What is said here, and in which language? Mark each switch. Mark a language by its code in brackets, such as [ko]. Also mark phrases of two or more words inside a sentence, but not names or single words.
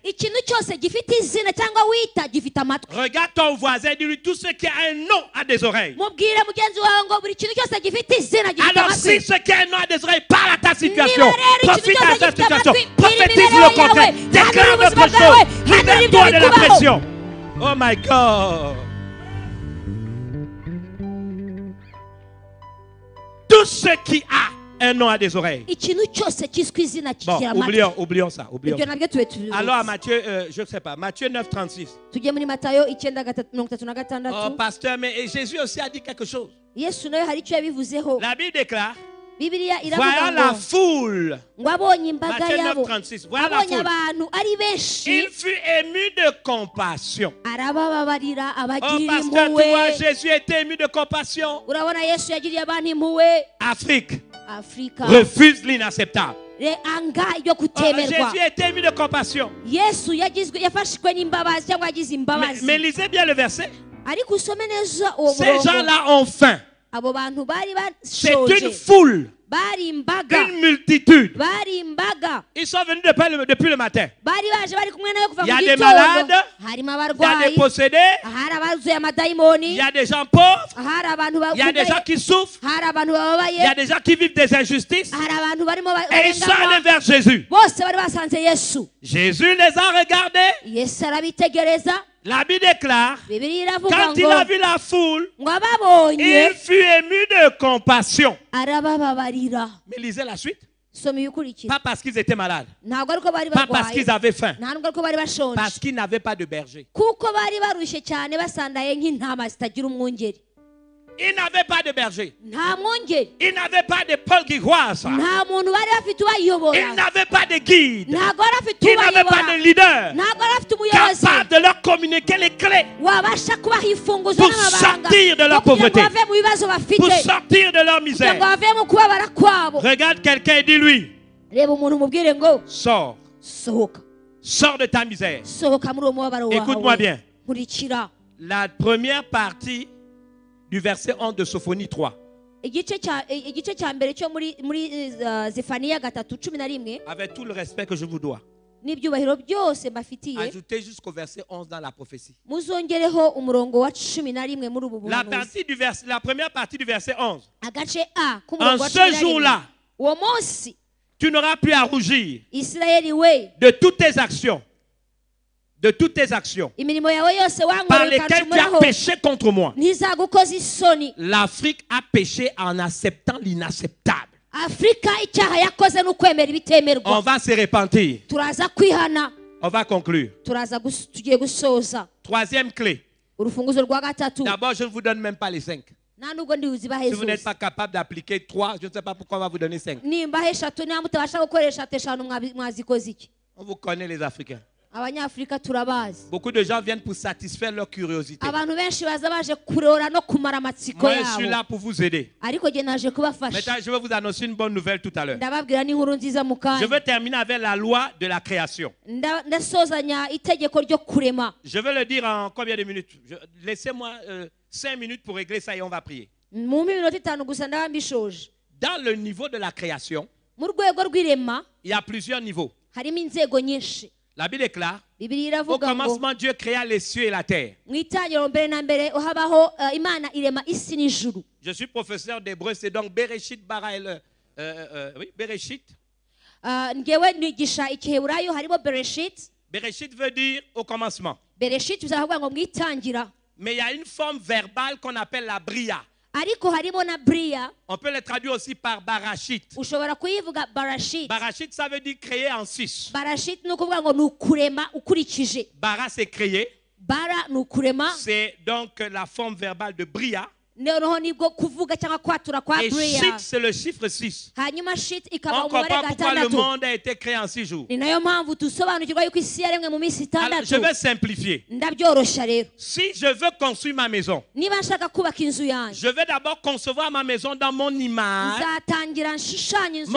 [rw] ikintu cyose gifite izina cyangwa wita gifite amatwi [fr] Regarde ton voisin, dis-lui, tout ce qui a un nom a des oreilles. [rw] mubwire mugenzi wawe ngo buri kintu cyose gifite izina gifite [fr] Alors [rw] amatwi [fr] si ce qui a un nom a des oreilles, parle à ta situation. [rw] Niba rero ikintu [fr] Profite à [rw] cyose [fr] ta [rw] gifite [fr] situation. [rw] amatwi [fr] Prophétise [rw] imibereho [fr] le contraire. [rw] yawe, [fr] Déclare [rw] hanura [fr] d'autres [rw] ubuzima bwawe, [fr] choses. [rw] hanura ibyo [fr] Libère-toi de la [rw] bikubaho. [fr] pression. [en] Oh my God. [fr] Tout ce qui a un nom a des oreilles. [rw] ikintu cyose cyiswe izina [fr] Bon, [rw] kigira amatwi [fr] oublions ça. [rw] ibyo nabyo tube tubizi [fr] Alors à Matthieu, je ne sais pas, Matthieu 9, 36. [rw] tujye muri matayo 9:36 [fr] Oh pasteur, mais Jésus aussi a dit quelque chose. [rw] yesu nawe hari icyo yabivuzeho [fr] La Bible déclare, [rw] bibiliya [fr] voyant [rw] iravuga [fr] la [rw] ngo [fr] foule, [rw] ngo abonye imbaga [fr] Matthieu 9, [rw] yabo [fr] 36, voyant la [rw] abonye [fr] foule, [rw] abantu ari benshi [fr] il fut ému de compassion. [rw] arabababarira [fr] Oh [rw] abagirira [fr] pasteur, tu [rw] impuhwe [fr] vois, Jésus était ému de compassion. [rw] urabona yesu yagiriye abantu impuhwe [fr] Afrique [rw] afurika [fr] refuse l'inacceptable. [rw] anga ibyo [fr] Oh, [rw] kutemerwa [fr] Jésus était ému de compassion. [rw] yesu yafashwe n'imbabazi cyangwa yagize imbabazi [fr] Mais lisez bien le verset. [rw] ariko usome neza uwo [fr] Ces [rw] murongo [fr] gens-là ont faim. [rw] abo bantu bari [fr] C'est une [rw] bashoje [fr] foule, [rw] bari imbaga [fr] une multitude. [rw] bari imbaga [fr] Ils sont venus depuis le matin. [rw] bari baje bari kumwe nayo kuva [fr] Il y a [rw] mu [fr] des [rw] gitondo [fr] malades, [rw] harimo [fr] Il y a des [rw] abarwayi [fr] possédés, [rw] hari abazuye [fr] il [rw] amadayimoni [fr] y a des gens pauvres, [rw] hari abantu [fr] il y a des gens [rw] bakugaye [fr] qui souffrent, [rw] hari abantu [fr] il y a [rw] bababaye [fr] des gens qui vivent des injustices. [rw] hari abantu barimo [fr] Et ils sont allés [rw] barenganywa [fr] vers Jésus. [rw] bose bari basanze yesu [fr] Jésus les a regardés. [rw] yesu arabitegereza [fr] La Bible déclare, [rw] bibiliya iravuga [fr] quand il [rw] ngo [fr] a vu la foule, [rw] ngo ababonye [fr] il fut ému de compassion. [rw] arabababarira [fr] Mais lisez la suite. [rw] soma ibikurikira [fr] Pas parce qu'ils étaient malades, [rw] ntabwo ariko bari [fr] pas parce [rw] barwaye [fr] qu'ils avaient faim, [rw] nta nubwo ariko bari bashonje [fr] parce qu'ils n'avaient pas de berger. [rw] kuko bari barushye cyane basandaye nk'intama zitagira umwungeri [fr] Ils n'avaient pas de berger. [rw] nta mwungeri [fr] Ils n'avaient pas de Paul Giguaz. [rw] nta muntu bari bafite ubayobora [fr] Ils n'avaient pas de guide. [rw] ntabwo bari bafite [fr] Ils n'avaient pas [rw] ubayobora [fr] de leader [rw] ntabwo bari bafite umuyobozi [fr] capable de leur communiquer les clés [rw] wabasha kubaha imfunguzo [fr] Pour [rw] n'amabanga [fr] sortir de leur [rw] no kugira ngo [fr] pauvreté. [rw] bave mu bibazo bafite [fr] pour sortir de leur [rw] kugira ngo [fr] misère. [rw] bave mu kubabara kwabo [fr] Regarde quelqu'un et dis-lui, [rw] reba umuntu umubwire ngo [fr] sors. [rw] sohoka [fr] Sors de ta misère. [rw] sohoka muri uwo mubabaro [fr] Écoute-moi bien. [rw] nkurikira [fr] La première partie du verset 11 de Sophonie 3. [rw] igice cya mbere cyo muri Zefaniya 3:11 [fr] Avec tout le respect que je vous dois. [rw] n'ibyubahiro byose mbafitiye [fr] Ajoutez jusqu'au verset 11 dans la prophétie. [rw] muzongereho umurongo wa 11 muri ubu [fr] La [rw] buhanuzi [fr] première partie du verset 11. [rw] agace a [fr] En [rw] k'umurongo wa [fr] ce jour-là, [rw] uwo munsi [fr] tu n'auras plus à rougir [rw] Isirayeli we [fr] de toutes tes actions. De toutes tes actions [rw] imirimo yawe yose [fr] par [rw] wankoreye [fr] lesquelles tu as [rw] ukancumuraho [fr] péché contre moi. [rw] ntizagukoza isoni [fr] L'Afrique a péché en acceptant l'inacceptable. [rw] afurika icyaha yakoze ni ukwemera [fr] On [rw] ibitemerwa [fr] va se repentir. [rw] turaza kwihana [fr] On va conclure. [rw] tugiye gusoza [fr] Troisième clé. [rw] urufunguzo rwa gatatu [fr] D'abord, je ne vous donne même pas les 5. [rw] nta nubwo ndibuzibahe [fr] Si vous n'êtes [rw] zose [fr] pas capable d'appliquer 3, je ne sais pas pourquoi on va vous donner 5. [rw] nimbaho eshatu niba mutabasha gukoresha eshanu mwazikoze iki [fr] On vous connaît les Africains. [rw] abanyafurika turabazi [fr] Beaucoup de gens viennent pour satisfaire leur curiosité. [rw] abantu benshi baza baje kurora no kumara amatsiko [fr] Moi, je suis [rw] yabo [fr] là pour vous aider. [rw] ariko jye naje kubafasha [fr] Maintenant, je vais vous annoncer une bonne nouvelle tout à l'heure. [rw] ndababwira n'inkuru nziza mu [fr] Je [rw] kanya [fr] veux terminer avec la loi de la création. [rw] ndasozanya itegeko ryo kurema [fr] Je vais le dire en combien de minutes? Laissez-moi 5 minutes pour régler ça et on va prier. [rw] mu minota 5 gusa ndaba mbishoje [fr] Dans le niveau de la création, [rw] mu rwego rw'irema [fr] il y a plusieurs niveaux. [rw] harimo inzego nyinshi [fr] La Bible déclare, [rw] bibiliya [fr] au [rw] iravuga ngo [fr] commencement, Dieu créa les cieux et la terre. [rw] mu itangiriro mbere na mbere habaho imana irema isi n'ijuru [fr] Je suis professeur d'hébreu, c'est donc Bereshit, Bara et oui, Bereshit. [rw] ngewe nigisha igiheburayo harimo bereshit [fr] Bereshit veut dire au commencement. [rw] bereshit bizavuga ngo mu itangira [fr] Mais il y a une forme verbale qu'on appelle la bria. [rw] ariko harimo na bria [fr] On peut le traduire aussi par barachit. [rw] ushobora kuyivuga barashit [fr] Barachit, ça veut dire créer en 6. [rw] barashit ni ukuvuga ngo ni ukurema ukurikije [fr] Bara, c'est créer. [rw] bara ni ukurema [fr] C'est donc la forme verbale de bria. [rw] noneho nibwo kuvuga cyangwa kwatura kwa [fr] Et [rw] Bria. [fr] Shit, c'est le chiffre 6. [rw] Hanyuma shit ikaba [fr] On [rw] umubare [fr] comprend pourquoi le [rw] gatandatu. [fr] monde a été créé en 6 jours. [rw] Ni nayo mpamvu dusobanukirwa yuko isi yaremwe mu minsi [fr] Alors, je [rw] itandatu. [fr] vais simplifier. [rw] Ndabyoroshya rero. [fr] Si je veux construire ma maison, [rw] Niba nshaka kubaka inzu yanjye, [fr] je vais d'abord concevoir ma maison dans mon image. [rw] nzatangira nshushanya inzu